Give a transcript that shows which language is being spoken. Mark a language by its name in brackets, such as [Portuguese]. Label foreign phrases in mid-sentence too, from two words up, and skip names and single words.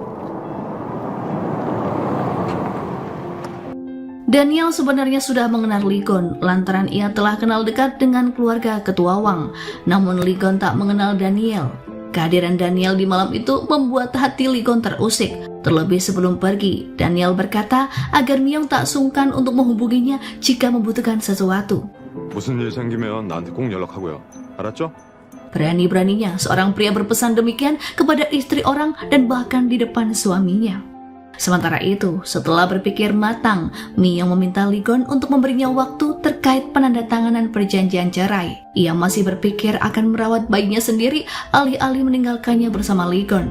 [Indonesian] Daniel sebenarnya sudah mengenal Ligon lantaran ia telah kenal dekat dengan keluarga ketua Wang. Namun Ligon tak mengenal Daniel. Kehadiran Daniel di malam itu membuat hati Ligon terusik. Terlebih sebelum pergi, Daniel berkata agar Myung tak sungkan untuk menghubunginya jika membutuhkan sesuatu. [Korean] 무슨 일 생기면 나한테 꼭 연락하고요. 알았죠? [Indonesian] Berani-beraninya seorang pria berpesan demikian kepada istri orang dan bahkan di depan suaminya. Sementara itu, setelah berpikir matang, Myung meminta Ligon untuk memberinya waktu terkait penandatanganan perjanjian cerai. Ia masih berpikir akan merawat bayinya sendiri alih-alih meninggalkannya bersama Ligon.